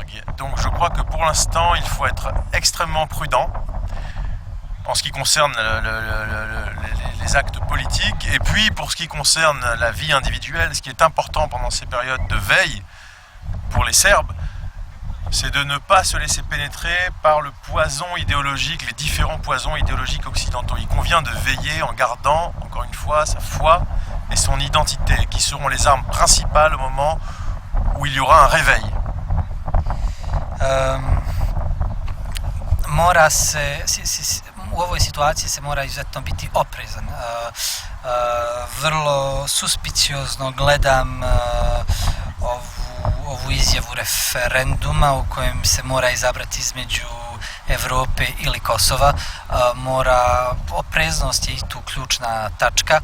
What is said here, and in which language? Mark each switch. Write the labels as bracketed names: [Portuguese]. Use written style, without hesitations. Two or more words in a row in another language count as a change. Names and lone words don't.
[French] Donc je crois que pour l'instant, il faut être extrêmement prudent en ce qui concerne les actes politiques, et puis pour ce qui concerne la vie individuelle, ce qui est important pendant ces périodes de veille pour les Serbes, c'est de ne pas se laisser pénétrer par le poison idéologique, les différents poisons idéologiques occidentaux. Il convient de veiller en gardant, encore une fois, sa foi et son identité, qui seront les armes principales au moment où il y aura un réveil. [Serbian] U ovoj situaciji se mora izuzetno biti oprezan. Vrlo suspiciozno gledam ovu izjavu referenduma u kojem se mora izabrati između Evrope ili Kosova, mora, opreznost je i tu ključna tačka.